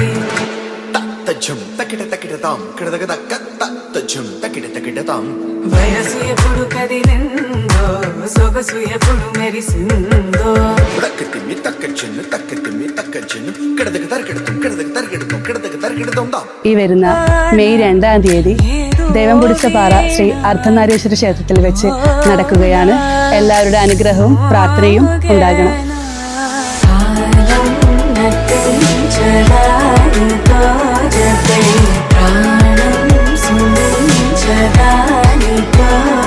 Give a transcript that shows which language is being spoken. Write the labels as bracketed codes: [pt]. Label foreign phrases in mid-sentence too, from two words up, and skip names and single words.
[te] తజ్జం తక్కిట తక్కిడతాం కిడతక తక్క తజ్జం తక్కిట తక్కిడతాం వయసు ఎప్పుడు కదిలిందో సొగసు ఎప్పుడు మెరిసిందో తక్కతిమ్మి తక్కచ్చెన్ను తక్కతిమ్మి తక్కచ్చెన్ను కిడతక తరిగిడతాం కిడతక తరిగిడతాం కిడతక తరిగిడతాం దా. [ml] ഈ വരുന്ന മെയ് 2-ാം തീയതി ദേവംപുടിച്ചപാറ ശ്രീ അർദ്ധനാരീശ്വര ക്ഷേത്രത്തിൽ വെച്ച് നടക്കുകയാണ്. എല്ലാവരുടെ അനുഗ്രഹവും പ്രാർത്ഥനയും ഉണ്ടാകണം. [te] ప్రాణం సుంచదానితో